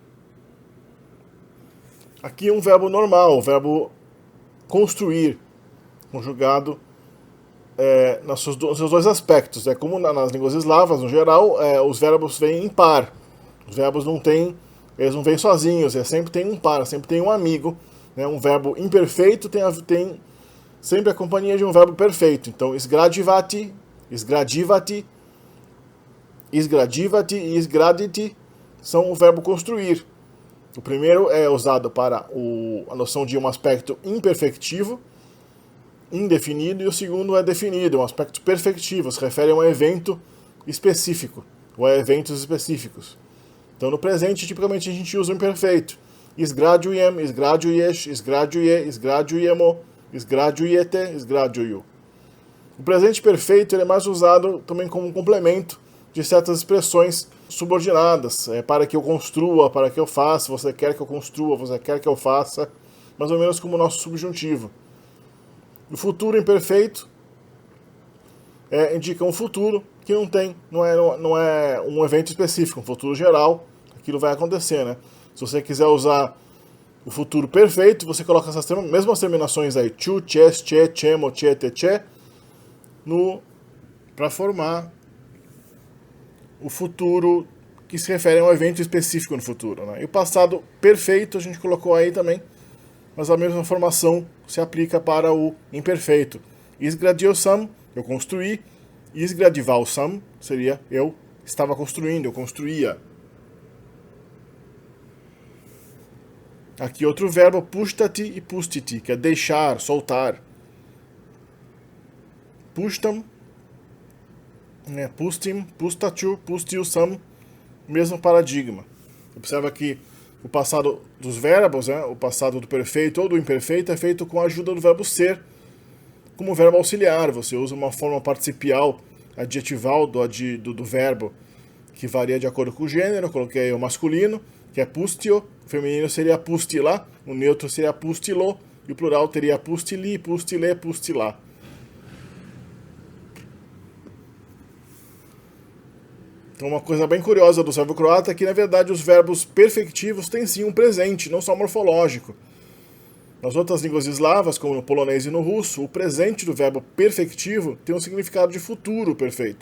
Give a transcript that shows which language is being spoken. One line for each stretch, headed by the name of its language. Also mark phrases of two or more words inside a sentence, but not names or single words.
Portuguese: Aqui um verbo normal, o verbo construir, conjugado nos seus dois aspectos. Como nas línguas eslavas, no geral, os verbos vêm em par. Os verbos eles não vêm sozinhos, sempre tem um par, sempre tem um amigo. Né? Um verbo imperfeito tem sempre a companhia de um verbo perfeito. Então,
Serbian: isgradivati, isgradivati, isgradivati
Portuguese: e isgraditi são o verbo construir. O primeiro é usado para a noção de um aspecto imperfectivo, indefinido, e o segundo é definido, um aspecto perfectivo, se refere a um evento específico, ou a eventos específicos. Então, no presente, tipicamente a gente usa o imperfeito.
Serbian: Isgraduiem, isgraduiesh, isgraduie, isgraduiemo, isgraduiete, isgraduiu.
Portuguese: O presente perfeito ele é mais usado também como um complemento de certas expressões subordinadas, para que eu construa, para que eu faça, você quer que eu construa, você quer que eu faça, mais ou menos como o nosso subjuntivo. O futuro imperfeito indica um futuro que não é um evento específico, um futuro geral, aquilo vai acontecer, né? Se você quiser usar o futuro perfeito, você coloca essas mesmas terminações aí, chu,
Serbian: ches, che, chemo, che, te, che,
Portuguese: para formar o futuro que se refere a um evento específico no futuro. Né? E o passado perfeito a gente colocou aí também, mas a mesma formação se aplica para o imperfeito.
Serbian: Izgradio sam,
Portuguese: eu construí.
Serbian: Izgradival sam
Portuguese: seria eu estava construindo, eu construía. Aqui outro verbo, pustati e pustiti, que é deixar, soltar.
Serbian: Pustam, pustim, pustachu, pustiu sam,
Portuguese: mesmo paradigma. Observa que o passado dos verbos, o passado do perfeito ou do imperfeito é feito com a ajuda do verbo ser, como verbo auxiliar, você usa uma forma participial adjetival do verbo, que varia de acordo com o gênero. Eu coloquei aí o masculino, que é pustio, o feminino seria pustila, o neutro seria pustilo, e o plural teria
Serbian: pustili, pustile, pustila.
Portuguese: Então uma coisa bem curiosa do servo-croata é que, na verdade, os verbos perfectivos têm sim um presente, não só morfológico. Nas outras línguas eslavas, como no polonês e no russo, o presente do verbo perfectivo tem um significado de futuro perfeito.